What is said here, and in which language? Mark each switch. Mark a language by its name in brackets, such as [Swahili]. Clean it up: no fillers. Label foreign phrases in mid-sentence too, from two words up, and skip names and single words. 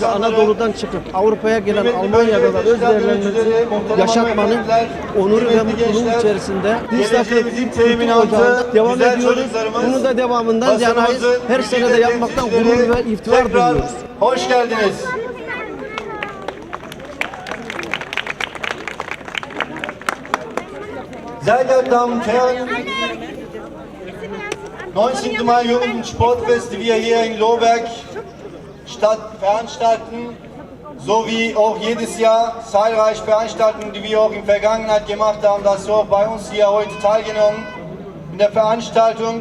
[Turkish] Anadolu'dan çıkıp Avrupa'ya gelen Almanya'da da öz değerlerimizi yaşatmanın onuru ve mutluluğu içerisinde Dinslaken Kültür Ocağı'nda devam ediyoruz. Bunun da devamından yanayız. Her sene de yapmaktan gurur ve iftihar duyuyoruz. Hoş geldiniz. [German] Sehr geehrte Damen und Herren, 19. Mai Jugend- und Sportfest, die wir hier in Lohberg veranstalten, sowie auch jedes Jahr zahlreiche Veranstaltungen, die wir auch in der Vergangenheit gemacht haben, dass Sie auch bei uns hier heute teilgenommen in der Veranstaltung.